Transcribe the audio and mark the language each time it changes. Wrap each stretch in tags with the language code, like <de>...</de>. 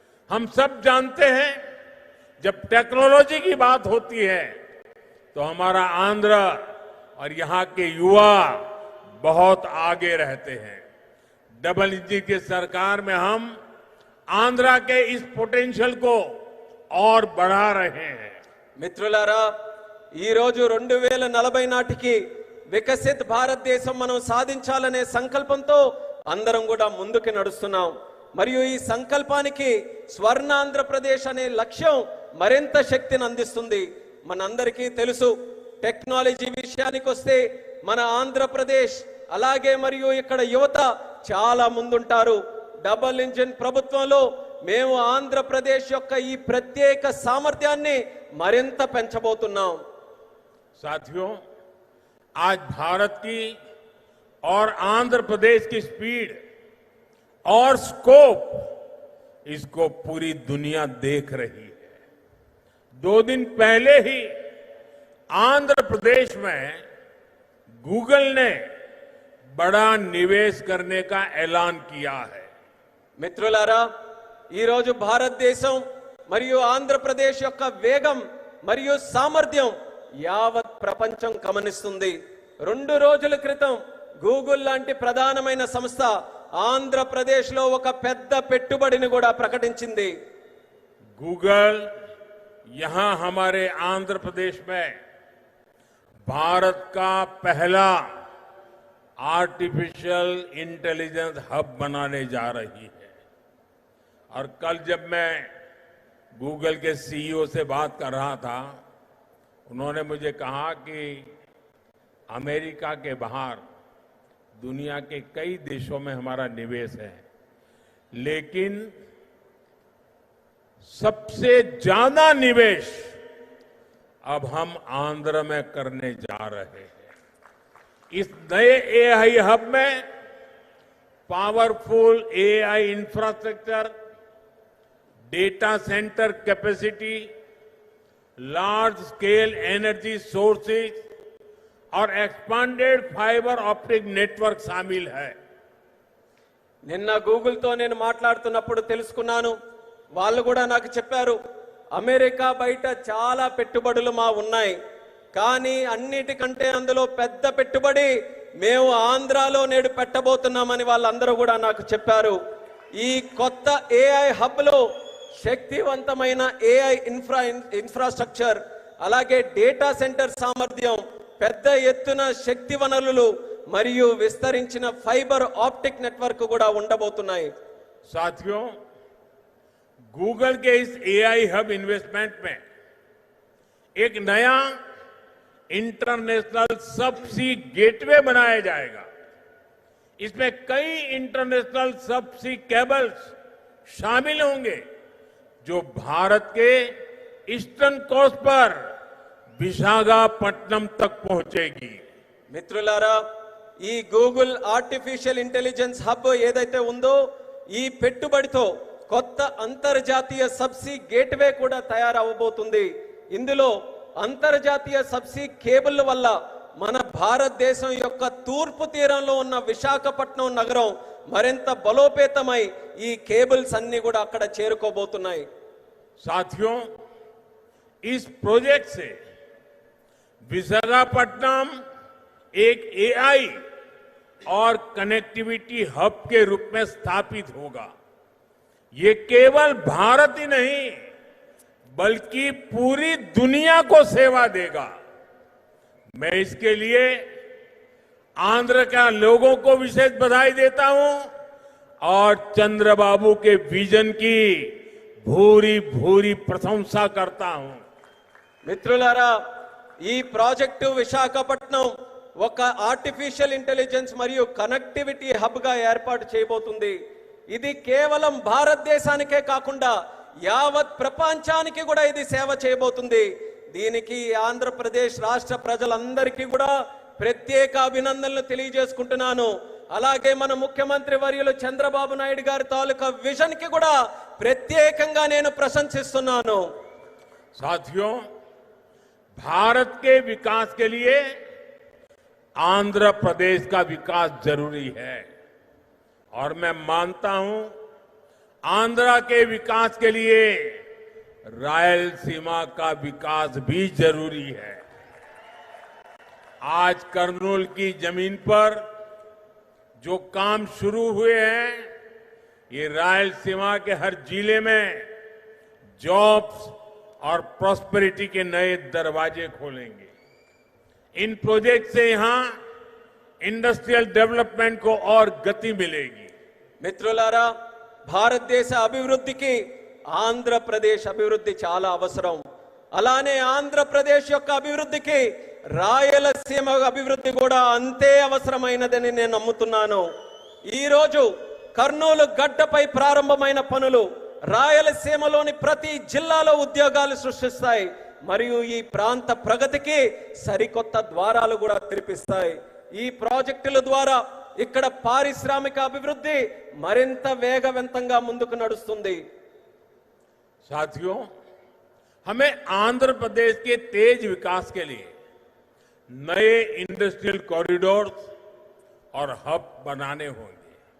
<hi>हम सब जानते हैं, जब टेक्नोलॉजी की बात होती है तो हमारा आंध्र और यहां के युवा बहुत आगे रहते हैं. डबल इंजन की सरकार में हम आंध्रा के इस पोटेंशियल को और बढ़ा रहे हैं.</hi> <te>మిత్రులారా, ఈ రోజు 2040 నాటికి వికసిత్ భారతదేశం మనం సాధించాలనే సంకల్పంతో అందరం కూడా ముందుకు నడుస్తున్నాం. మరియు ఈ సంకల్పానికి స్వర్ణ ఆంధ్రప్రదేశ్ అనే లక్ష్యం మరింత శక్తిని అందిస్తుంది. మనందరికీ తెలుసు, టెక్నాలజీ విషయానికి వస్తే మన ఆంధ్రప్రదేశ్ అలాగే మరియు ఇక్కడ యువత చాలా ముందుంటారు. డబుల్ ఇంజిన్ ప్రభుత్వంలో మేము ఆంధ్రప్రదేశ్ యొక్క ఈ ప్రత్యేక సామర్థ్యాన్ని మరింత పెంచబోతున్నాం.</te> <hi>साथियों, आज भारत की और आंध्र प्रदेश की स्पीड और स्कोप, इसको पूरी दुनिया देख रही है. 2 दिन पहले ही आंध्र प्रदेश में गूगल ने बड़ा निवेश करने का ऐलान किया है.</hi> <te>మిత్రులారా, ఈ రోజు భారతదేశం మరియు ఆంధ్రప్రదేశ్ యొక్క వేగం మరియు సామర్థ్యం యావత్ ప్రపంచం గమనిస్తుంది. 2 రోజుల క్రితం గూగుల్ లాంటి ప్రధానమైన సంస్థ ఆంధ్రప్రదేశ్ లో ఒక పెద్ద పెట్టుబడిని కూడా ప్రకటించింది.</te> <hi>गूगल यहां हमारे आंध्र प्रदेश में भारत का पहला आर्टिफिशियल इंटेलिजेंस हब बनाने जा रही है. और कल जब मैं गूगल के सीईओ से बात कर रहा था, उन्होंने मुझे कहा कि अमेरिका के बाहर दुनिया के कई देशों में हमारा निवेश है, लेकिन सबसे ज्यादा निवेश अब हम आंध्र में करने जा रहे हैं. इस नए एआई हब में powerful AI infrastructure, data centre capacity, large scale energy sources और एक्सपांडेड फाइबर ऑप्टिक नेटवर्क शामिल है.</hi> <te>నిన్న గూగుల్తో నేను మాట్లాడుతున్నప్పుడు తెలుసుకున్నాను, వాళ్ళు కూడా నాకు చెప్పారు, అమెరికా బయట చాలా పెట్టుబడులు మా ఉన్నాయి, కానీ అన్నిటికంటే అందులో పెద్ద పెట్టుబడి మేము ఆంధ్రాలో నేడు పెట్టబోతున్నామని వాళ్ళందరూ కూడా నాకు చెప్పారు. ఈ కొత్త ఏఐ హబ్ లో శక్తివంతమైన ఏఐ ఇన్ఫ్రాస్ట్రక్చర్ అలాగే డేటా సెంటర్ సామర్థ్యం, పెద్ద ఎత్తున శక్తి వనరులు మరియు విస్తరించిన ఫైబర్ ఆప్టిక్ నెట్వర్క్ కూడా ఉండబోతున్నాయి.</te> <hi>साथियों, गूगल के इस एआई हब इन्वेस्टमेंट में एक नया इंटरनेशनल सबसी गेटवे बनाया जाएगा. इसमें कई इंटरनेशनल सबसी केबल्स शामिल होंगे जो भारत के ईस्टर्न कोस्ट पर विशाखापट्टनम तक पहुंचेगी.</hi> <te>మిత్రులారా, ఈ గూగుల్ ఆర్టిఫిషియల్ ఇంటెలిజెన్స్ హబ్ ఏదైతే ఉందో ఈ పెట్టుబడితో కొత్త అంతర్జాతీయ సబ్సీ గేట్వే కూడా తయారవబోతుంది. ఇందులో అంతర్జాతీయ సబ్సీ కేబుల్ వల్ల మన భారతదేశం యొక్క తూర్పు తీరంలో ఉన్న విశాఖపట్నం నగరం మరింత బలోపేతమై ఈ కేబుల్స్ అన్ని కూడా అక్కడ చేరుకోబోతున్నాయి.</te> <hi>साथियों, इस प्रोजेक्ट से विशाखापट्टनम एक एआई और कनेक्टिविटी हब के रूप में स्थापित होगा. ये केवल भारत ही नहीं बल्कि पूरी दुनिया को सेवा देगा. मैं इसके लिए आंध्र के लोगों को विशेष बधाई देता हूं और चंद्रबाबु के विजन की भूरी भूरी प्रशंसा करता हूं.</hi> <te>మిత్రులారా, ఈ ప్రాజెక్టు విశాఖపట్నం ఒక ఆర్టిఫిషియల్ ఇంటెలిజెన్స్ మరియు కనెక్టివిటీ హబ్ గా ఏర్పాటు చేయబోతుంది. ఇది కేవలం భారతదేశానికే కాకుండా యావత్ ప్రపంచానికి కూడా ఇది సేవ చేయబోతుంది. దీనికి ఆంధ్రప్రదేశ్ రాష్ట్ర ప్రజలందరికీ కూడా ప్రత్యేక అభినందనలు తెలియజేసుకుంటున్నాను. అలాగే మన ముఖ్యమంత్రి వర్యులు చంద్రబాబు నాయుడు గారి తాలూకా విజన్ కి కూడా ప్రత్యేకంగా నేను ప్రశంసిస్తున్నాను.</te> <hi>साथियों, भारत के विकास के लिए आंध्र प्रदेश का विकास जरूरी है और मैं मानता हूं आंध्र के विकास के लिए रायलसीमा का विकास भी जरूरी है. आज कर्नूल की जमीन पर जो काम शुरू हुए हैं, ये रायलसीमा के हर जिले में जॉब्स और प्रॉस्पेरिटी के नए दरवाजे खोलेंगे. इन प्रोजेक्ट से यहां इंडस्ट्रियल डेवलपमेंट को और गति मिलेगी.</hi> <te>మిత్రులారా, భారతదేశ అభివృద్ధికి ఆంధ్రప్రదేశ్ అభివృద్ధి చాలా అవసరం. అలానే ఆంధ్రప్రదేశ్ యొక్క అభివృద్ధికి రాయలసీమ అభివృద్ధి కూడా అంతే అవసరమైనదని నేను నమ్ముతున్నాను. ఈ రోజు కర్నూలు గడ్డపై ప్రారంభమైన పనులు రాయలసీమలోని ప్రతి జిల్లాలో ఉద్యోగాలు సృష్టిస్తాయి మరియు ఈ ప్రాంత ప్రగతికి సరికొత్త ద్వారాలు కూడా తెరిపిస్తాయి. ఈ ప్రాజెక్టుల ద్వారా ఇక్కడ పారిశ్రామిక అభివృద్ధి మరింత వేగవంతంగా ముందుకు నడుస్తుంది.</te> <hi>साथियों, हमें आंध्र प्रदेश के तेज विकास के लिए नए इंडस्ट्रियल कॉरिडोर्स और हब बनाने होंगे.</hi>